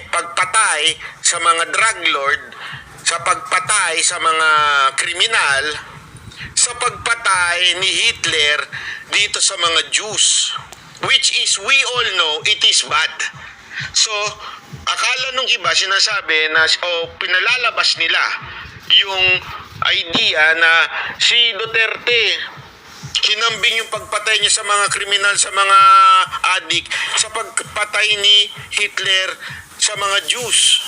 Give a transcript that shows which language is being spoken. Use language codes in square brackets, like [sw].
[tl] Pagpatay sa mga drug lord, sa pagpatay sa mga kriminal, sa pagpatay ni Hitler dito sa mga Jews. [en] Which is, we all know, it is bad. [tl] So, akala nung iba sinasabi na pinalalabas nila yung idea na si Duterte hinambing yung pagpatay niya sa mga kriminal, sa mga adik, sa pagpatay ni Hitler sa mga Jews.